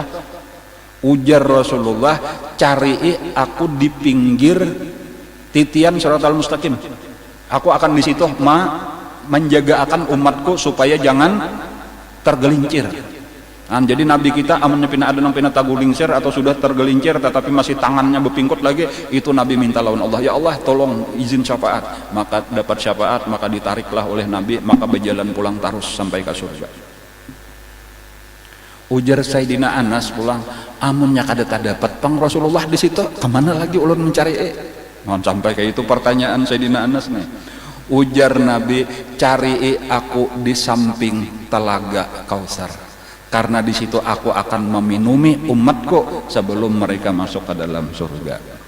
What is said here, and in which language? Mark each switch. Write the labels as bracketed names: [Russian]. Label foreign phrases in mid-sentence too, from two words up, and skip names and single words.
[Indonesian] Ujar Rasulullah, cari aku di pinggir titian Shiratal Mustaqim. Aku akan di situ menjaga akan umatku supaya jangan tergelincir. Jadi Nabi kita amunnya pina ada nang pina tagulingsir atau sudah tergelincir tetapi masih tangannya bepingkut lagi, itu Nabi minta lawan Allah, ya Allah tolong izin syafaat, maka dapat syafaat, maka ditariklah oleh Nabi, maka berjalan pulang terus sampai ke surga. Ujar Sayyidina Anas pulang, amunnya kada dapat pang Rasulullah di situ, kemana lagi ulun mencari sampai kayak itu pertanyaan Sayyidina Anas nih. Ujar Nabi, cari aku di samping telaga Kautsar, karena di situ aku akan meminumi umatku sebelum mereka masuk ke dalam surga.